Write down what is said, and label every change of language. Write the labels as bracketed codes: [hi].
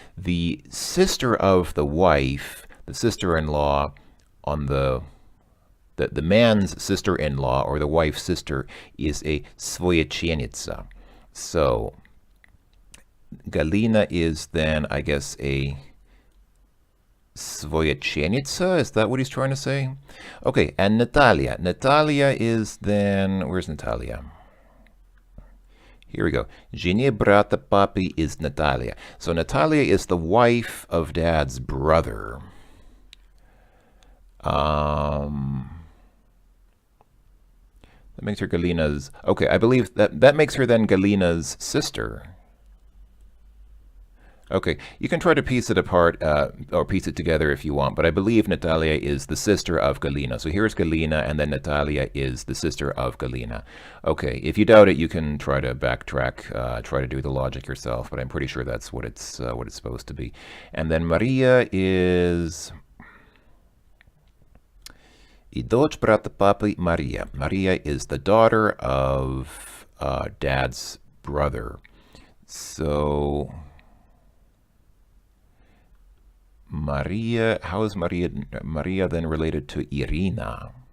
[en] The sister of the wife, the sister-in-law on the man's sister-in-law or the wife's sister is a свояченица. So Galina is then, I guess, a свояченица. Is that what he's trying to say? Okay, and Natalia. Natalia is then, where's Natalia? Here we go. [ru] Жене брата папы is Natalia. [en] So Natalia is the wife of dad's brother. That makes her Galina's... Okay, I believe that makes her then Galina's sister. Okay, you can try to piece it apart or piece it together if you want, but I believe Natalia is the sister of Galina. So here's Galina, and then Natalia is the sister of Galina. Okay, if you doubt it, you can try to backtrack, try to do the logic yourself, but I'm pretty sure that's what it's supposed to be. And then Maria is... [ru] И дочь брата папы Maria. [en] Maria is the daughter of dad's brother. So... Maria, how is Maria then related to Irina?